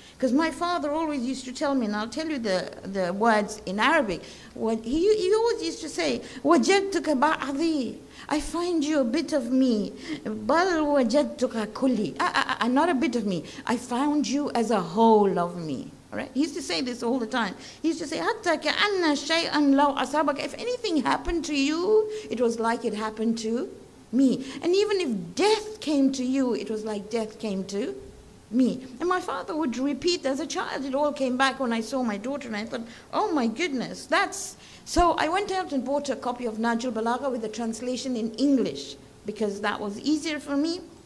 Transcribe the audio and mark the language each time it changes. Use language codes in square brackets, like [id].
[en] Because my father always used to tell me, and I'll tell you the words in Arabic. He always used to say, [ar] وَجَدْتُكَ بَعْضِي. [en] I find you a bit of me. [ar] بَلْ وَجَدْتُكَ كُلِّي. [en] Not a bit of me. I found you as a whole of me. All right? He used to say this all the time. He used to say, [ar] حَتَّى كَأَنَّ شَيْئًا لَوْ أَصَابَكَ. [en] If anything happened to you, it was like it happened to me. And even if death came to you, it was like death came to me. And my father would repeat as a child. It all came back when I saw my daughter, and I thought, oh my goodness, that's... So I went out and bought a copy of Nahjul Balagha with the translation in English, because that was easier for me.